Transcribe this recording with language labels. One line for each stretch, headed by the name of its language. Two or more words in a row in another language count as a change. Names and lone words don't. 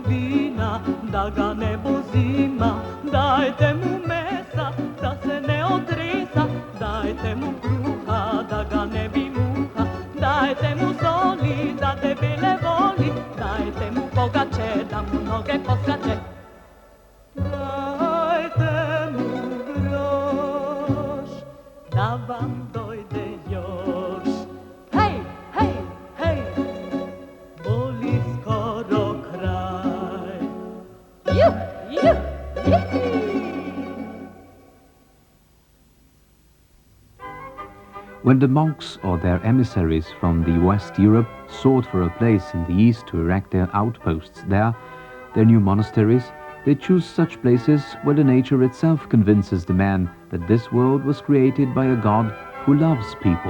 Slovenian: vina, da ga ne bo zima, dajte mu mesa, da se ne otresa, dajte mu kruha, da ga ne bi muha, dajte mu soli, da debele voli, dajte mu pogače, da mu noge poskače. Dajte mu groš, da vam dojde još. Hej, hej, hej, boli skoro kraj. Juh, juh, juh.
English: When the monks or their emissaries from the West Europe sought for a place in the East to erect their outposts there, their new monasteries, they choose such places where the nature itself convinces the man that this world was created by a God who loves people.